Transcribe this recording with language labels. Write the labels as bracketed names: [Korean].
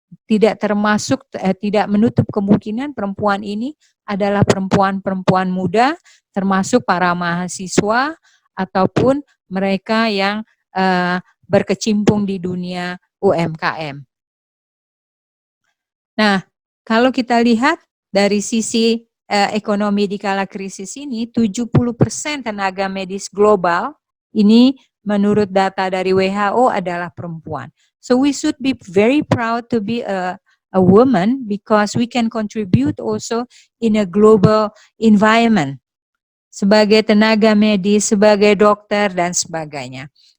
[Indonesian] Tidak menutup kemungkinan perempuan ini adalah perempuan-perempuan muda, termasuk para mahasiswa ataupun mereka yang berkecimpung di dunia UMKM. Nah, kalau kita lihat dari sisi ekonomi di kala krisis ini, 70% tenaga medis global ini menurut data dari WHO adalah perempuan. [English] So we should be very proud to be a woman, because we can contribute also in a global environment. [Indonesian] Sebagai tenaga medis, sebagai dokter, dan sebagainya.